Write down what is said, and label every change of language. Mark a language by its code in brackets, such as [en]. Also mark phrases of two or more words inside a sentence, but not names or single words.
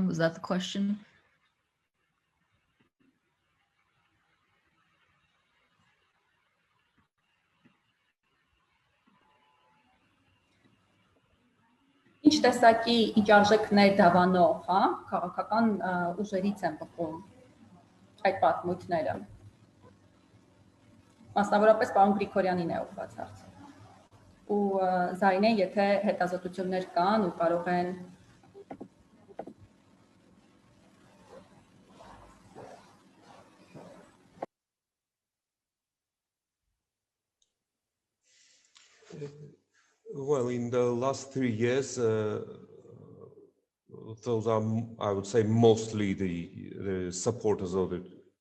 [en] Was that the question? [hy] Ինչ տեսակի իջարժեքներ դավանող, հա, քաղաքական ուժերից են բխում այդ պատմությունները։ Մասնավորապես պարոն Գրիգորյանին է ուղղված հարցը։ Ու Զարինեն, եթե հետազոտություններ կան ու կարող են [en] Well, in the last 3 years, those are, I would say, mostly the supporters of the